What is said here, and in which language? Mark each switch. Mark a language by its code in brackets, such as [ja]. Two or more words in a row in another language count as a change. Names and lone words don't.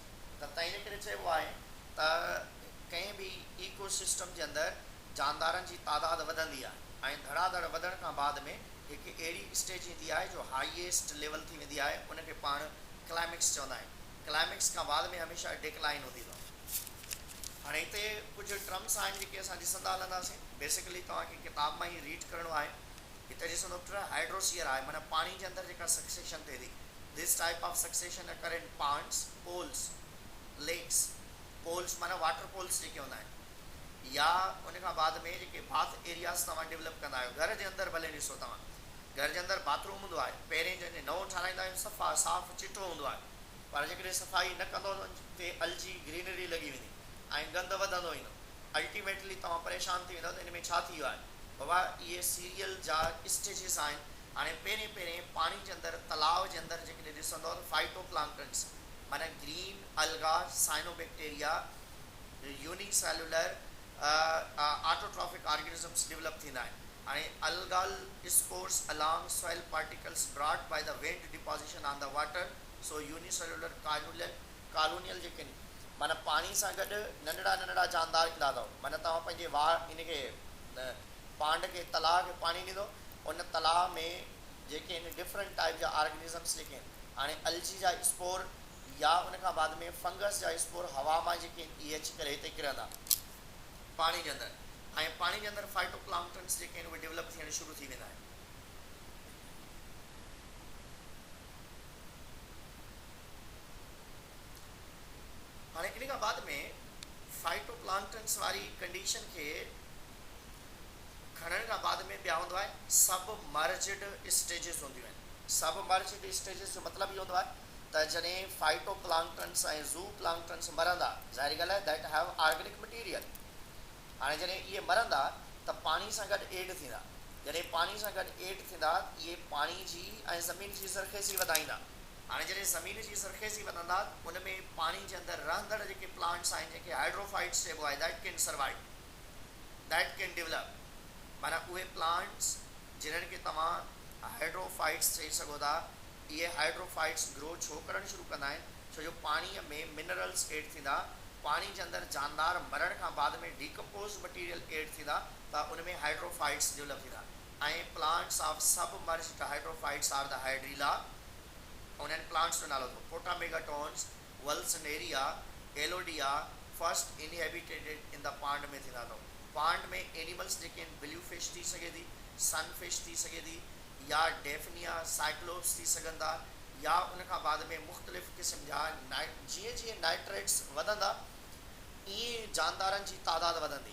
[sd] त तंहिं करे चइबो आहे त कंहिं बि इकोसिस्टम जे अंदरि जानदारनि जी तादाद वधंदी आहे ऐं धड़ाधड़ वधण खां बाद में हिकु अहिड़ी स्टेज ईंदी आहे जो [en] highest level [sd] थी वेंदी आहे, उनखे पाण क्लाइमेक्स चवंदा आहिनि। क्लाइमेक्स खां बाद में हमेशह डिक्लाइन हूंदी अथव। हाणे हिते कुझु टर्म्स आहिनि जेके असां ॾिसंदा हलंदासीं। बेसिकली तव्हांखे किताब मां ई रीड करिणो आहे। हिते ॾिसंदो हाइड्रोसीयर आहे, माना पाणी जे अंदरि जेका सक्सेशन थिए थी। [en] this type of succession occur in ponds, pools, lakes. [sd] पोल्स माना [en] water pools [sd] जेके हूंदा आहिनि, या उन खां बाद में जेके [en] bath areas [sd] तव्हां डेवलप कंदा आहियो। घर जे अंदरि भले ॾिसो तव्हां, घर जे अंदरि बाथरूम हूंदो आहे, पहिरें जॾहिं नओं ठाराईंदा आहियूं सफ़ा साफ़ चिटो हूंदो आहे, पर जेकॾहिं सफ़ाई न कंदो ते [en] algae greenery [sd] लॻी वेंदी ऐं गंद वधंदो ईंदो। अल्टीमेटली तव्हां परेशान थी वेंदव त इन में छा थी वियो आहे। बाबा इहे सीरियल जा स्टेजिस आहिनि। हाणे पहिरें पाणी जे अंदरि, तलाव जे अंदरि जेकॾहिं ॾिसंदव त फाइटोप्लांक्टन्स माना [en] green algae, [sd] साइनोबैक्टीरिया, [en] unicellular autotrophic organisms develop [sd] थींदा आहिनि। [en] हाणे algal spores along soil particles brought by the wind deposition on the water. [sd] सो [en] unicellular colonial [sd] जेके माना पाणी सां गॾु नंढड़ा नंढड़ा जानदार ईंदा अथव। माना तव्हां पंहिंजे इनखे पांड खे, तलाउ खे पाणी ॾींदो, उन तलाउ में जेके आहिनि [en] different type [sd] जा ऑर्गेनिज़म्स जेके आहिनि, हाणे अलजी जा स्पोर या उन खां बाद में फंगस जा स्पोर हवा मां जेके इहे अची करे हिते किरंदा पाणी जे अंदरि, ऐं पाणी जे अंदरि फाइटोप्लांक्टन्स जेके आहिनि उहे डेवलप थियण शुरू थी वेंदा आहिनि। हाणे इन खां बाद में फाइटोप्लांक्टन्स वारी कंडीशन खे खणण खां बाद में ॿिया हूंदो आहे [en] submerged stages [sd] हूंदियूं आहिनि। [en] submerged stages [sd] जो मतिलबु इहो हूंदो आहे त जॾहिं फाइटोप्लांक्टन्स ऐं [en] zooplanktons [sd] मरंदा, ज़ाहिरी ॻाल्हि आहे [en] that have organic material. [sd] हाणे जॾहिं इहे मरंदा त पाणी सां गॾु एड थींदा। जॾहिं पाणी सां गॾु एड थींदा इहे पाणी जी ऐं ज़मीन जी ज़रख़ेज़ी वधाईंदा। हाणे जॾहिं ज़मीन जी ज़रख़ेज़ी वधंदा उन में पाणी जे अंदरि रहंदड़ जेके प्लांट्स आहिनि, जेके हाइड्रोफाइट्स चइबो आहे, [en] that can survive, that can develop. [sd] माना उहे प्लांट्स जिन्हनि खे तव्हां हाइड्रोफाइट्स चई सघो था, इहे हाइड्रोफाइट्स ग्रो छो करणु शुरू कंदा आहिनि, छो जो पाणीअ में मिनरल्स एड थींदा। पाणी जे अंदरि जानदार मरण खां बाद में [en] decompose material add [sd] थींदा त उन में हाइड्रोफाइट्स डेवलप थींदा। [en] ऐं plants of submerged hydrophytes are the Hydrilla. [sd] उन्हनि प्लांट्स जो नालो अथव पोटामेगाटॉन्स, वल्सनेरिया, एलोडिया। [en] first inhabited in the pond [sd] में थींदा अथव। पांड में एनिमल्स जेके आहिनि, [en] blue fish [sd] थी सघे थी, [en] sun fish [sd] थी सघे थी, या डेफनिया, साइक्लोप्स थी सघनि था, या उन खां बाद में मुख़्तलिफ़ क़िस्म जा जीअं जीअं नाइट्रेट्स वधंदा ईअं जानदारनि जी तादाद वधंदी।